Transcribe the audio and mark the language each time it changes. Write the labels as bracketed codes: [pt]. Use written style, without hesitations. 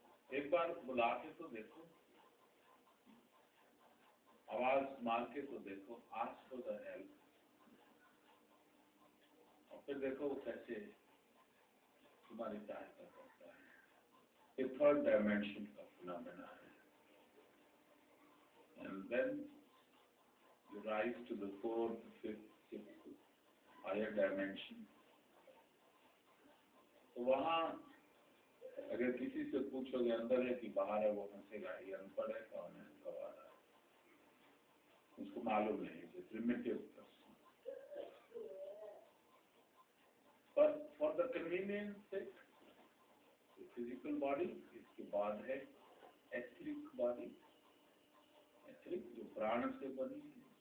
[hi] एक बार बुला के तो देखो, आवाज मार के तो देखो, [en] ask for the help, [hi] और फिर देखो वो कैसे तुम्हारी सहायता करता है। ये थर्ड डायमेंशन का फिनोमेना है। [en] And then you rise to the fourth, fifth, sixth, higher dimension. [hi] तो वहाँ अगर किसी से पूछोगे अंदर है कि बाहर है, वो हंसेगा, ये अनपढ़ है, कौन है, कब आ रहा है, उसको मालूम नहीं है। प्रिमिटिव पर्सन, पर [en] for the convenience sake, [hi] physical body, इसके बाद है एथरिक बॉडी, एथरिक जो प्राण से बनी है।